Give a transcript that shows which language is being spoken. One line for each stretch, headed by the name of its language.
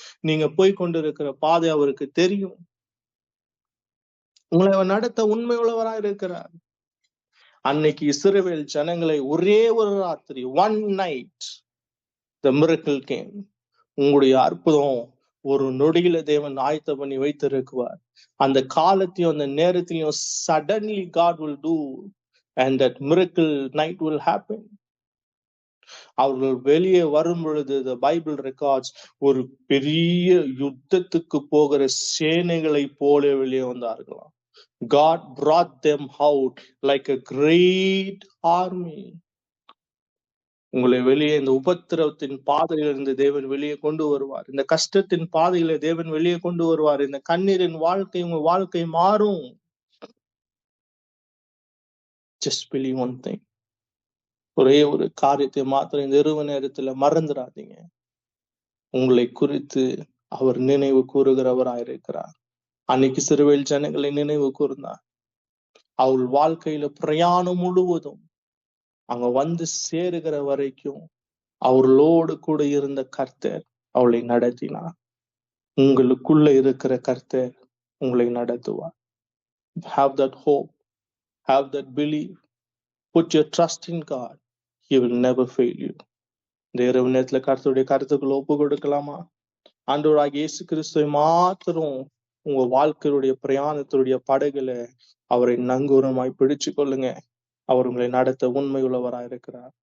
Tamil: நீங்க போய் கொண்டிருக்கிற பாதை அவருக்கு தெரியும். உங்களை நடத்த உண்மை உள்ளவராய் இருக்கிறார். அன்னைக்கு இஸ்ரவேல் ஜனங்களை ஒரே ஒரு ராத்திரி,
English: one night the miracle came.
Tamil: உங்களுடைய அற்புதம் ஒரு நொடியில தேவன் ஆயத்த பண்ணி வைத்திருக்குவார். அந்த காலத்தையும் அந்த நேரத்திலையும்
English: suddenly God will do and that miracle night will happen.
Tamil: அவர்கள் வெளியே வரும் பொழுது
English: the Bible records
Tamil: ஒரு பெரிய யுத்தத்துக்கு போகிற சேனைகளை போல வெளியே வந்தார்களாம்.
English: God brought them out like a great army.
Tamil: உங்களை வெளியே இந்த உபத்திரவத்தின் பாதையிலிருந்து தேவன் வெளியே கொண்டு வருவார். இந்த கஷ்டத்தின் பாதையில தேவன் வெளியே கொண்டு வருவார். இந்த கண்ணீரின் வாழ்க்கை உங்க வாழ்க்கை மாறும்.
English: Just believe one thing.
Tamil: ஒரே ஒரு காரியத்தை மாத்திரம் இந்த இரவு நேரத்துல மறந்துடாதீங்க. உங்களை குறித்து அவர் நினைவு கூறுகிறவராயிருக்கிறார். அன்னைக்கு சிறுவேல் ஜனங்களை நினைவு கூர்ந்தார். அவள் வாழ்க்கையில பிரயாணம் முழுவதும் அங்க வந்து சேருகிற வரைக்கும் அவர்களோடு கூட இருந்த கர்த்தர் அவளை நடத்தினார். உங்களுக்குள்ள இருக்கிற கர்த்தர் உங்களை நடத்துவார்.
English: Have that hope, have that belief, put your trust in God. He will never fail you.
Tamil: இந்த இரவு நேரத்துல கர்த்தருடைய கருத்துக்களை ஒப்பு கொடுக்கலாமா? ஆண்டவராகிய இயேசு கிறிஸ்துவை மாத்திரம் உங்க வாழ்க்கையுடைய பிரயாணத்துடைய படகுல அவரை நங்கூரமாய் பிடிச்சு கொள்ளுங்க. அவர் உங்களை நடத்த உண்மை உள்ளவராயிருக்கிறார்.